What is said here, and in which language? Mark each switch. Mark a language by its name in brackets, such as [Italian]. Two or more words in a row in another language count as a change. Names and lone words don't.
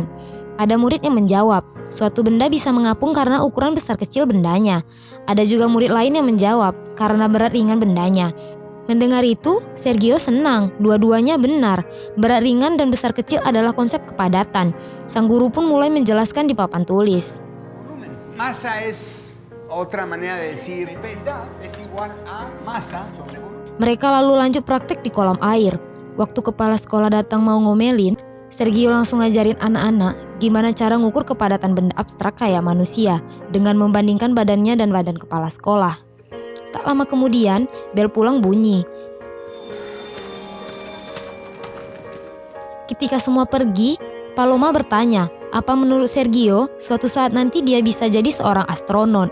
[Indonesian] Ada murid yang menjawab, suatu benda bisa mengapung karena ukuran besar kecil bendanya. Ada juga murid lain yang menjawab, karena berat ringan bendanya. Mendengar itu, Sergio senang, dua-duanya benar. Berat ringan dan besar kecil adalah konsep kepadatan. Sang guru pun mulai menjelaskan di papan tulis. [Spanish] Masa es otra manera de decir densidad es igual a masa sobre volumen. [Indonesian] Mereka lalu lanjut praktek di kolam air. Waktu kepala sekolah datang mau ngomelin, Sergio langsung ngajarin anak-anak gimana cara ngukur kepadatan benda abstrak kayak manusia dengan membandingkan badannya dan badan kepala sekolah. Tak lama kemudian, bel pulang bunyi. Ketika semua pergi, Paloma bertanya, apa menurut Sergio suatu saat nanti dia bisa jadi seorang astronot.